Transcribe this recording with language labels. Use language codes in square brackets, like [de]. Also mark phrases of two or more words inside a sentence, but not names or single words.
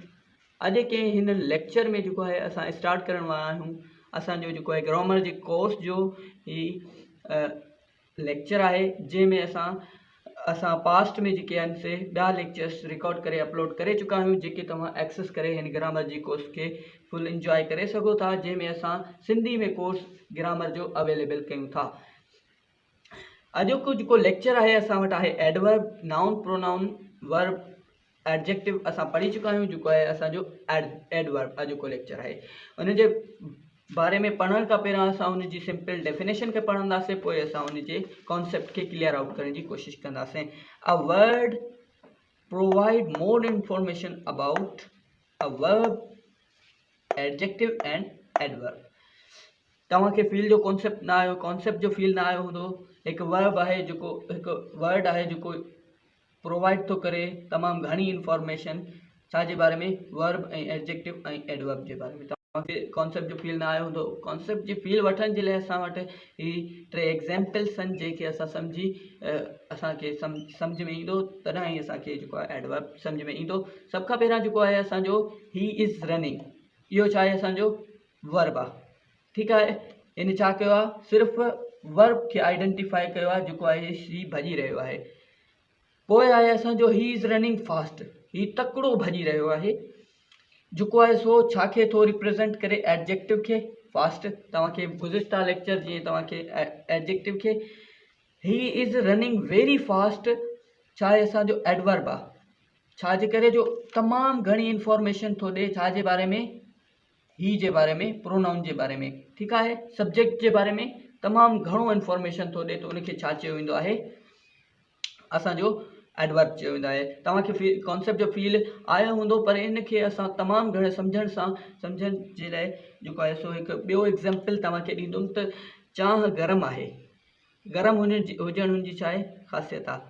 [sd] अॼु के हिन लेक्चर में जेको आहे असां स्टार्ट करण वारा आहियूं असांजो जेको आहे ग्रामर जे कोर्स जो ही लेक्चर आहे, जंहिंमें असां पास्ट में जेके आहिनि से ॿिया लेक्चर्स रिकॉर्ड करे अपलोड करे चुका आहियूं, जेके तव्हां एक्सेस करे हिन ग्रामर जी कोर्स खे [en] full enjoy [sd] करे सघो था, जंहिंमें असां सिंधी में कोर्स ग्रामर जो अवेलेबल कयूं था। अॼोको जेको लेक्चर आहे असां वटि आहे [en] adverb, noun, pronoun, verb, adjective [sd] असां पढ़ी चुका आहियूं। जेको आहे असांजो एडवर्ब अॼोको लेक्चर आहे। उन जे बारे में पढ़ण खां पहिरियों असां उन जी [en] simple definition [sd] खे पढ़ंदासीं, पोइ असां उन जे कॉन्सेप्ट खे [en] clear out [sd] करण जी कोशिशि कंदासीं। [en] A word provide more information about a verb, adjective and adverb. [sd] तव्हांखे फील जो कॉन्सेप्ट ना आयो, कॉन्सेप्ट जो फील ना आयो हूंदो। एक वर्ब आहे जेको हिकु वर्ड आहे जेको प्रोवाइड थो करे तमामु घणी इंफॉर्मेशन छाजे बारे में, वर्ब ऐं एडजेक्टिव ऐं एडवर्ब जे बारे में। तव्हांखे कॉन्सेप्ट जो फील ना आयो हूंदो। कॉन्सेप्ट जी फील वठण जे लाइ असां वटि ही 3 एग्ज़ाम्पल्स आहिनि, जंहिंखे असां असांखे सम्झ में ईंदो, तॾहिं ई असांखे जेको आहे एडवर्ब सम्झ में ईंदो। सभ खां पहिरियां जेको आहे असांजो [en] he is running, [sd] इहो छा आहे, असांजो वर्ब आहे। [ur] ٹھیک ہے, [sd] इन छा कयो आहे, सिर्फ़ वर्ब के आइडेंटिफाई कयो आहे, जेको आहे ही भॼी रहियो आहे। पोइ आहे असांजो [en] he is running fast, [sd] ही तकिड़ो भॼी रहियो आहे, जेको आहे सो छा खे थो रिप्रेज़ेंट करे, एडजेक्टिव खे। फास्ट तव्हांखे गुज़िश्ता लेक्चर जीअं तव्हांखे एडजेक्टिव खे, [en] he is running very fast [sd] छा आहे, असांजो एडवर्ब आहे। छाजे करे, जो तमामु घणी इंफॉर्मेशन थो ॾे छाजे बारे में, ही जे बारे में, प्रोनाउन जे बारे में। [ur] ٹھیک ہے, [sd] सब्जेक्ट जे बारे में तमामु घणो इंफॉर्मेशन थो ॾे, तो उनखे छा चयो वेंदो आहे, असांजो एडवर्ब चयो वेंदो आहे। तव्हांखे कॉन्सेप्ट जो फील आयो हूंदो, पर इनखे असां तमामु घणे सम्झण जे लाइ जेको आहे सो हिकु ॿियो एग्ज़ाम्पल तव्हांखे ॾींदुमि। त चांहि गरम आहे, गरम हुजण हुनजी छा आहे, ख़ासियत आहे।